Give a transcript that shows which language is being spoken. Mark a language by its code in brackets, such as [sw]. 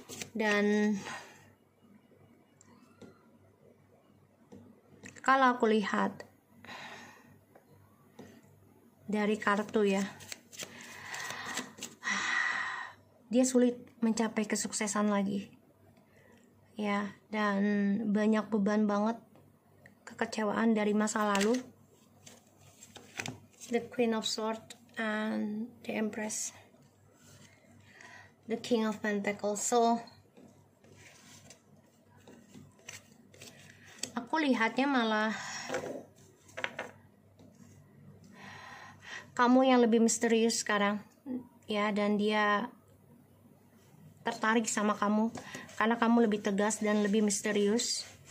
[id] Dan kalau aku lihat dari kartu ya, dia sulit mencapai kesuksesan lagi, ya. Dan banyak beban banget, kekecewaan dari masa lalu. [en] The Queen of Swords and the Empress, the King of Pentacles. [id] So aku lihatnya malah kamu yang lebih misterius sekarang, ya. Dan dia tertarik sama kamu karena kamu lebih tegas dan lebih misterius.